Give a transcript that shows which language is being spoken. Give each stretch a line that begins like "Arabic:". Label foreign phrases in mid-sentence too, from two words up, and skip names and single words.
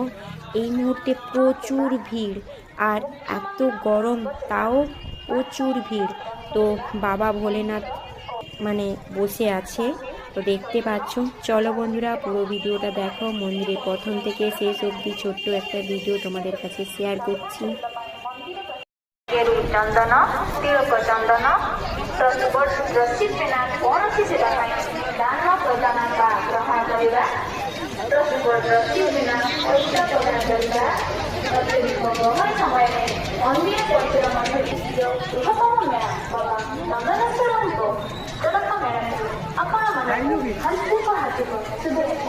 Bangla: এই মুহূর্তে প্রচুর ভিড়, আর এত গরম তাও প্রচুর ভিড়। তো বাবা ভোলেনাথ বসে আছে, তো দেখতে পাচ্ছ। চলো বন্ধুরা, পুরো ভিডিওটা দেখো। মন্দিরের প্রথম থেকে শেষ অবধি ছোট্ট একটা ভিডিও তোমাদের কাছে শেয়ার করছি।
Odia: ଚନ୍ଦନ ତିଳକ ଚନ୍ଦନ ରସି ବିନା କୌଣସି ସେବା ପାଇଁ ଦାନ ପ୍ରଦାନ ବା ଗ୍ରହଣ କରିବା, ରସି ବିନା ଔଷଧ ପ୍ରଦାନ କରିବା, ଅତ୍ୟଧିକ ଗହଳି ସମୟରେ ଅନ୍ୟ ପରିସର ମଧ୍ୟରେ ବୃହତ୍ତମ ମେଳା ବାବା ଚନ୍ଦନେଶ୍ୱରଙ୍କ ତିଳକ ମେଳାକୁ ଆପଣମାନଙ୍କୁ ହାର୍ଦ୍ଦିକ ହାର୍ଦ୍ଦିକ ଶୁଭେଚ୍ଛା।